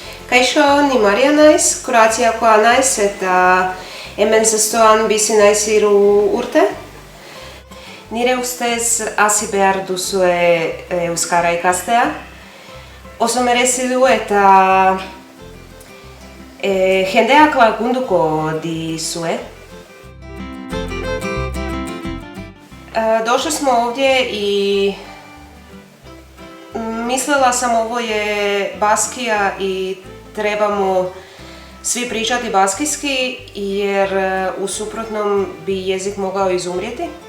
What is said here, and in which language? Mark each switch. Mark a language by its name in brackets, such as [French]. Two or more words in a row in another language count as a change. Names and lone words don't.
[Basque] Kaixo, ni Marija naiz, Kroaziakoa naiz eta hemen zestoan bizi naiz 3 urte. Nire ustez hasi behar duzue euskara ikastea. Oso merezi du eta jendeak lagunduko dizue. [Croatian] Došli smo ovdje i mislila sam ovo je Baskija i trebamo svi pričati baskijski jer u suprotnom bi jezik mogao izumrijeti.